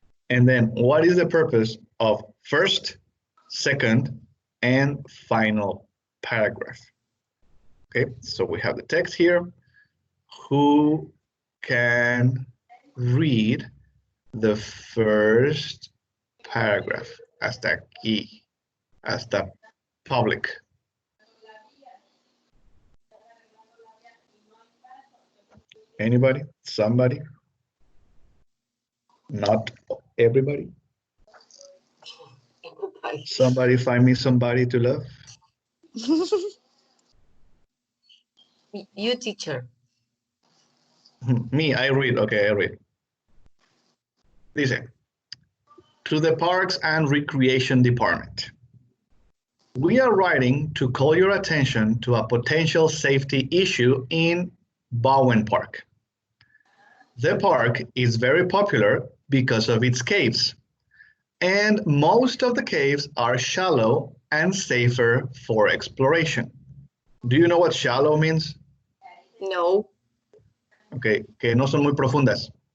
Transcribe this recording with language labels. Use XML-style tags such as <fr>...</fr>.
<en>And then what is the purpose of first, second, and final paragraph? Okay, so we have the text here. Who can read the first paragraph?</en> <es>Hasta aquí, hasta public.</es> <en>Anybody? Somebody? Not everybody? Somebody find me somebody to love? You, teacher. Me, I read. Okay, I read. Listen. To the Parks and Recreation Department. We are writing to call your attention to a potential safety issue in Bowen Park. The park is very popular because of its caves, and most of the caves are shallow and safer for exploration. Do you know what shallow means? No.</en> <es>Okay, que no son muy profundas.</es>